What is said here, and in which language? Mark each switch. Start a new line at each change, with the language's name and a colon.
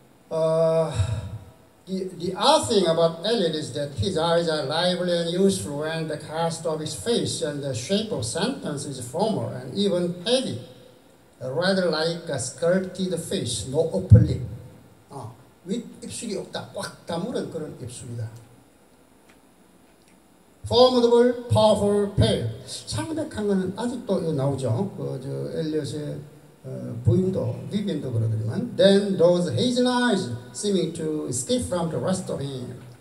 English: The odd thing about Eliot is that his eyes are lively and useful, and the cast of his face and the shape of sentence is formal and even heavy, rather like a sculpted face, no upper lip.
Korean: 윗입술이 없다. 꽉 다물은 그런 입술이다.
English: Formidable, powerful, pale.
Korean: 창백한 것은 아직도 나오죠. 엘리엇의 부인도 비비안도 그러더니만.
English: Then those hazel eyes seeming to escape from the rest of him.